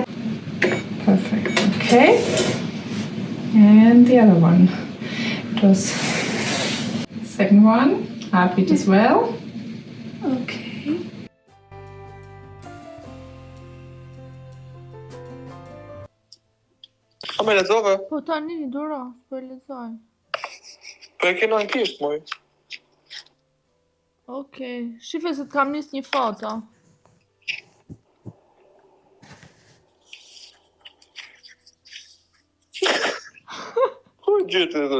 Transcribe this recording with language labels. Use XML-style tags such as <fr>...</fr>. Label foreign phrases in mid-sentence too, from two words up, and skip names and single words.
<en>Perfect. Okay. And the other one. It was second one. Heartbeat as well. Okay.</en> <sq>A me lexove? Po tani duro, po lexoj. Po e kena anglisht, moj. Okej. Shife se të kam nis një foto. Ku e gjeti dhe?</sq>